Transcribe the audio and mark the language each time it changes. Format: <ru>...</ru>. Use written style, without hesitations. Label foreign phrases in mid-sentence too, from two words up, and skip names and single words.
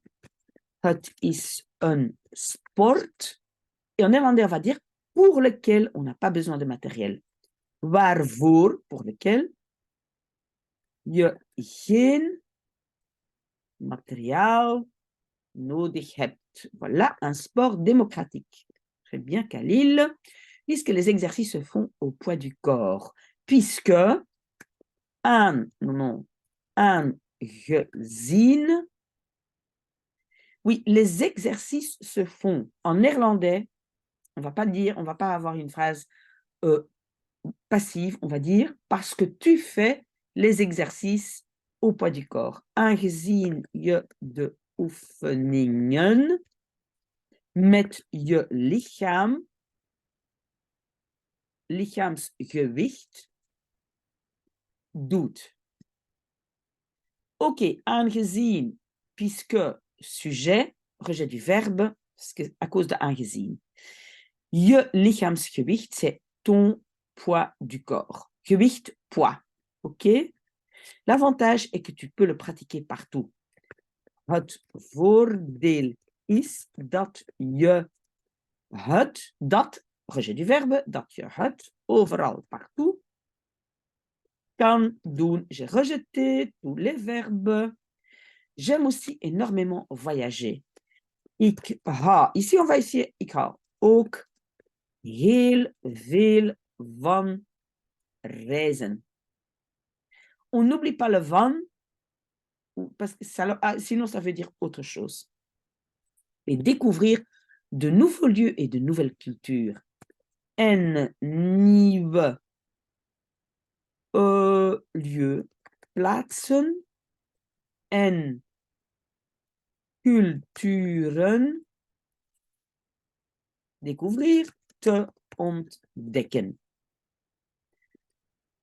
<nl>Het is een sport.</nl> <fr>Et en néerlandais, on va dire pour lequel on n'a pas besoin de matériel.</fr> <nl>Waarvoor,</nl> <fr>pour lequel</fr> <nl>je geen matériel nodig hebt.</nl> <fr>Voilà, un sport démocratique. Très bien, Khalil. Puisque les exercices se font au poids du corps. Puisque aangezien. Oui, les exercices se font en néerlandais. On va pas avoir une phrase passive, on va dire, parce que tu fais les exercices au poids du corps.</fr> <nl>Aangezien je de oefeningen met je lichaamsgewicht doet.</nl> <fr>Ok, aangezien, puisque sujet, rejet du verbe, à cause de aangezien.</fr> <nl>Je lichaamsgewicht,</nl> <fr>c'est ton poids du corps. Gewicht, poids. Ok? L'avantage est que tu peux le pratiquer partout.</fr> <nl>Het voordeel is dat je</nl> <fr>rejet du verbe,</fr> <nl>dat je het overal, partout, kan doen.</nl> <fr>J'ai rejeté tous les verbes. J'aime aussi énormément voyager. Ici on va essayer,</fr> <nl>ik hou ook heel veel van reizen.</nl> <fr>On n'oublie pas le van, parce que sinon ça veut dire autre chose. Et découvrir de nouveaux lieux et de nouvelles cultures.</fr> <nl>En nieuwe lieu, plaatsen en culturen découvrir, te ontdekken.</nl>